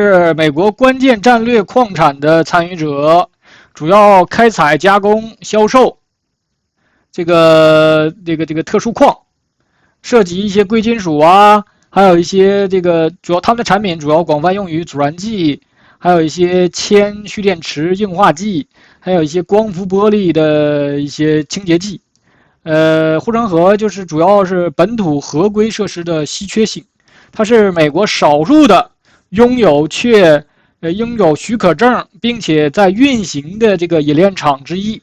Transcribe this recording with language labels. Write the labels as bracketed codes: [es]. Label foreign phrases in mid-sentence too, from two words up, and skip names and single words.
[zh] 是美國關鍵戰略礦產的參與者，主要開採、加工、銷售這個特殊礦，涉及一些貴金屬啊。還有一些这個主要他們的產品主要廣泛用於阻燃劑，還有一些鉛蓄電池硬化劑，還有一些光伏玻璃的一些清潔劑。護城河就是主要是本土合規設施的稀缺性，它是美國少數的擁有許可證並且在運行的這個冶煉廠之一。